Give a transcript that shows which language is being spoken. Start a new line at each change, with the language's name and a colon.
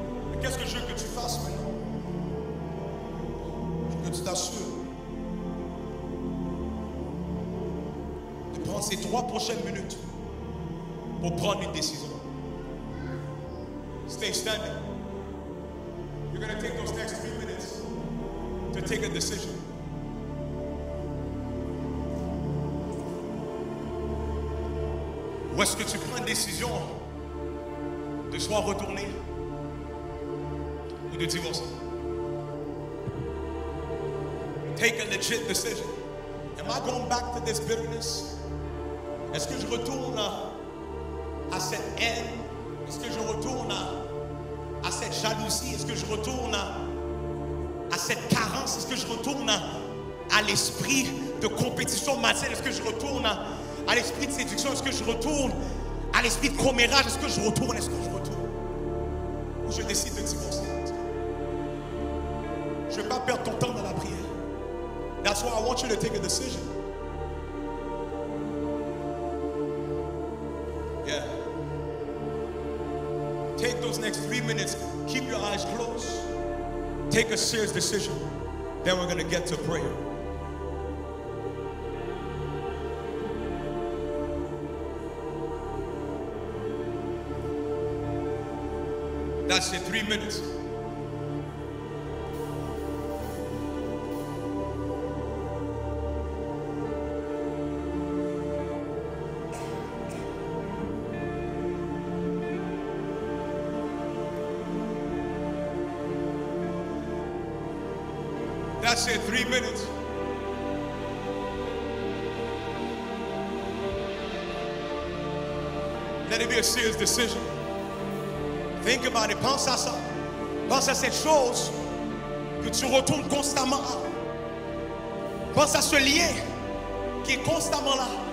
French: Mais qu'est-ce que je veux que tu fasses maintenant? Je veux que tu t'assures de prendre ces 3 prochaines minutes pour prendre une décision.
English: Stay standing. You're going to take those next 3 minutes to take a decision.
French: Ou est-ce que tu prends une décision de soit retourner ou de divorcer?
English: Take a legit decision. Am I going back to this bitterness?
French: Est-ce que je retourne à cette haine? Est-ce que je retourne à cette jalousie? Est-ce que je retourne à cette carence? Est-ce que je retourne à l'esprit de compétition malsaine? Est-ce que je retourne à l'esprit de séduction? Est-ce que je retourne à l'esprit de commérage? Est-ce que je retourne? Ou je décide de divorcer? Je ne vais pas perdre ton temps dans la prière.
English: There That's why I want you to take a decision. Yeah. Take those next 3 minutes. Keep your eyes closed. Take a serious decision. Then we're going to get to prayer. That's it, 3 minutes. That's it, 3 minutes. Let it be a serious decision. Think about it.
French: Pense à ça. Pense à cette chose que tu retournes constamment à. Pense à ce lien qui est constamment là.